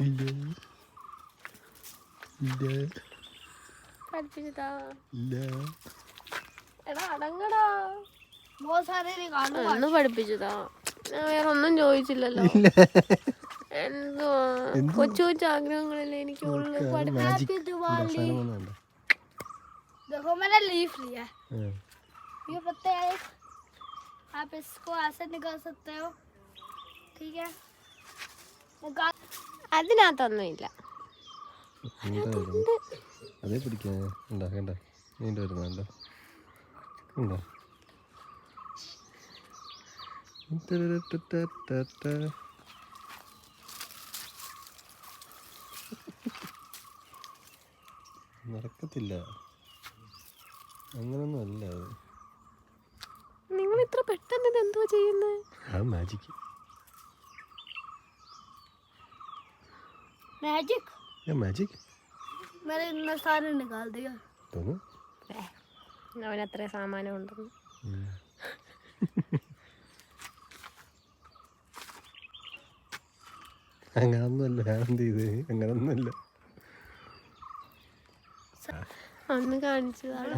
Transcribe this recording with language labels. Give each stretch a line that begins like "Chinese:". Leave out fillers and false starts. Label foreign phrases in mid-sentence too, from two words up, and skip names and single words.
Malayalam: പഠിപ്പിച്ചതാ? എടാ അടങ്ങടാ. ഒന്ന് പഠിപ്പിച്ചതാ. ഞാൻ വേറെ ഒന്നും ചോദിച്ചില്ലല്ലോ. എന്തുവാ കൊച്ചു കൊച്ചു ആഗ്രഹങ്ങളല്ലേ എനിക്കുള്ളു.
Hindi: देखो मैंने लीफ लिया ये पत्ते हैं, आप इसको ऐसे निकाल सकते हो, ठीक है?
Malayalam: അതിനകത്തൊന്നും ഇല്ല. അതേ പിടിക്കാൻ നീണ്ടു വരുന്നുണ്ടോ? ഉണ്ടോ? നടക്കത്തില്ല, അങ്ങനൊന്നും അല്ല. നിങ്ങൾ ഇത്ര പെട്ടെന്ന് ഇത് എന്തോ ചെയ്യുന്നത്? അത് മാജിക്.
Hindi: मैजिक
Malayalam: മാജിക്
Hindi: मैंने इतना सारे निकाल दिया.
Malayalam: അവനത്ര സാമാനം ഉണ്ടെന്ന്. അങ്ങനൊന്നുമല്ല. എന്ത് ചെയ്ത്? അങ്ങനൊന്നുമല്ല. ഒന്ന് കാണിച്ചതാ.